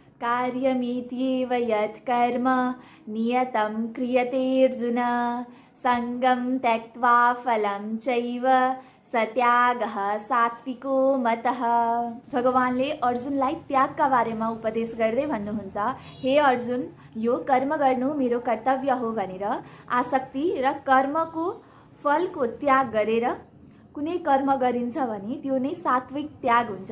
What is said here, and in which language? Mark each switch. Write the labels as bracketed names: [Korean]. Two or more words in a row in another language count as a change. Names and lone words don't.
[Sanskrit] कार्यमित्येव यत्कर्म नियतं क्रियते अर्जुन सङ्गं त्यक्त्वा फलं चैव सत्यागः सात्विको मतः। [Nepali] भगवानले अर्जुनलाई त्यागका बारेमा उपदेश गर्दै भन्नुहुन्छ, हे अर्जुन, यो कर्म गर्नु मेरो कर्तव्य हो भनेर आसक्ति र कर्मको फलको त्याग गरेर कुनै कर्म गरिन्छ भने त्यो नै सात्विक त्याग हुन्छ।